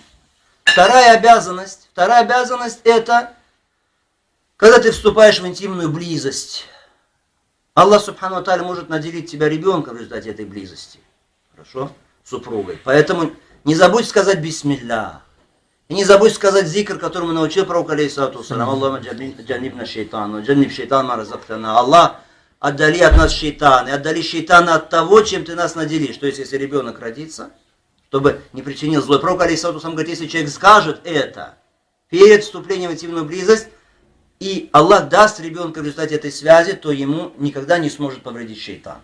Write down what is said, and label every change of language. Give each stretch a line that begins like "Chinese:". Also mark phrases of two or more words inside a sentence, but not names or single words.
Russian: Вторая обязанность это когда ты вступаешь в интимную близость. Аллах
Arabic: سبحانه وتعالى
Russian: может наделить тебя ребенком в результате этой близости. Хорошо? Супругой. Поэтому не забудь сказать бисмилля. И не забудь сказать зикр, которому научил пророк
Arabic: عليه الصلاة والسلام. اللهم جنبنا الشيطان، جنب الشيطان ما رزقتنا.
Russian: Аллах, отдали от нас шейтана, и отдали шейтана от того, чем ты нас наделишь. То есть, если ребенок родится, чтобы не причинил зло. Пророк
Arabic: عليه الصلاة والسلام
Russian: говорит, если человек скажет это перед вступлением в интимную близость, и Аллах даст ребенка в результате этой связи, то ему никогда не сможет повредить шейтан.